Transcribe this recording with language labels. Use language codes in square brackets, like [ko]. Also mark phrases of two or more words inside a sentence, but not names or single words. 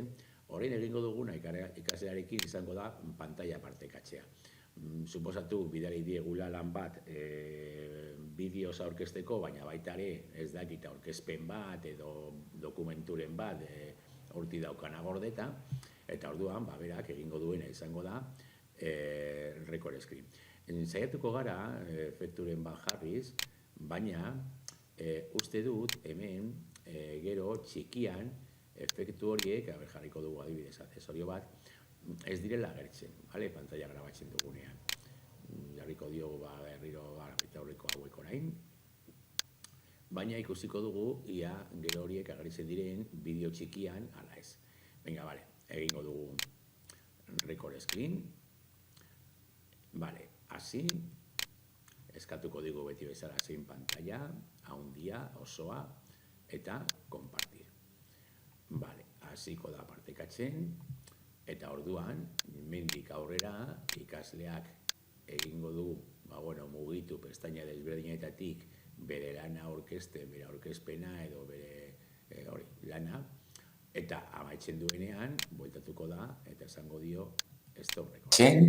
[eu] Horrein egingo duguna ikaslearekin izango da pantalla partekatzea. Suposatu bidali diegula lan bat bideoz aurkezteko, baina baita ere ez dakit aurkezpen bat edo dokumenturen bat horti daukana gordeta, eta orduan berak egingo duena izango da [en] record screen. [eu] Saiatuko gara efekturen bat jarriz, baina uste dut hemen gero txikian efektu horiek, jarriko dugu adibidez azesorio bat, ez direla agertzen, pantalla grabatzen dugunean. Jarriko diogu berriro eta horreko hauek orain, baina ikusiko dugu ia gero horiek agertzen diren bideo txikian ala ez. Egingo dugu [en] record screen, [eu] hasi, eskatuko digu beti bezala zein pantalla, haundia, osoa, eta konpartir. Hasiko da partekatzen, eta orduan, mendik aurrera, ikasleak egingo du, mugitu pestaina desberdinetatik bere lana aurkezten, bere aurkezpena edo bere lana, eta amaitzen duenean, bueltatuko da, eta esango dio, [en] stop record.